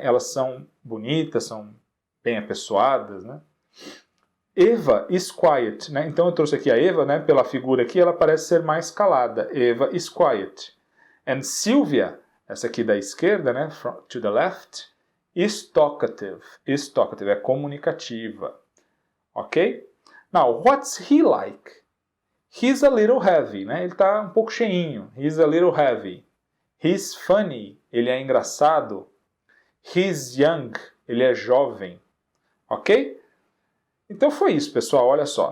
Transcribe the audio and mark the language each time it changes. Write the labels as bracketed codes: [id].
[pt] Elas são bonitas, são bem apessoadas, né? [en] Eva is quiet, [pt] né? Então eu trouxe aqui a Eva, né? Pela figura aqui, ela parece ser mais calada. [en] Eva is quiet. And [pt] Sylvia, essa aqui da esquerda, né? [en] To the left, is talkative. Is talkative, [pt] é comunicativa. Ok? [en] Now, what's he like? He's a little heavy, né? [pt] Ele está um pouco cheinho. [en] He's a little heavy. He's funny. [pt] Ele é engraçado. [en] He's young. [pt] Ele é jovem. Ok? Então foi isso, pessoal. Olha só.